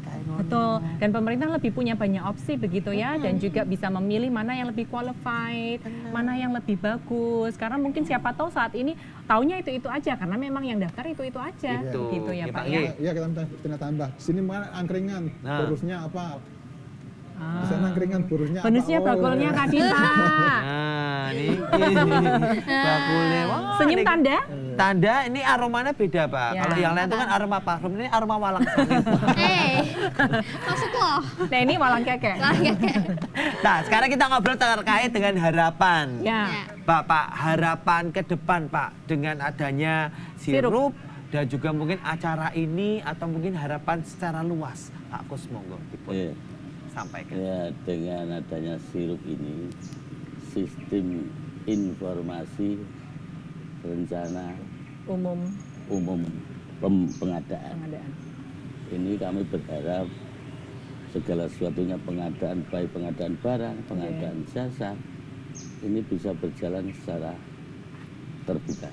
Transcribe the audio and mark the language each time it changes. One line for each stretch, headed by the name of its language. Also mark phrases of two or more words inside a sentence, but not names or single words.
Indonesian: Dan pemerintah lebih punya banyak opsi begitu ya, dan juga bisa memilih mana yang lebih qualified, mana yang lebih bagus. Karena mungkin siapa tahu saat ini taunya itu aja karena memang yang daftar itu aja. Itu. Gitu ya Ya, Pak Pak ya. Ye. Iya, kita tambah. Di sini mana angkringan, Nah. borosnya apa? Di sana angkringan, borosnya apa? Bonusnya bakulnya Kak Dita.
Javanese: Nah, niki bakule. Wah,
Indonesian: Senyum niki. tanda? Tanda ini aromanya beda, Pak. Ya. Kalau yang lain itu kan aroma parfum, ini aroma walang sangit. Maksud lo? Nah ini walang keke. Nah, sekarang kita ngobrol terkait dengan harapan. Ya. Bapak, harapan ke depan, Pak, dengan adanya sirup dan juga mungkin acara ini atau mungkin harapan secara luas.
Javanese: Pak Kus, monggo dipun
Indonesian: Iya. sampaikan. Ya, dengan adanya sirup ini, sistem informasi rencana umum pengadaan. Ini kami berharap segala sesuatunya pengadaan, baik pengadaan barang, pengadaan jasa, ini bisa berjalan secara terbuka.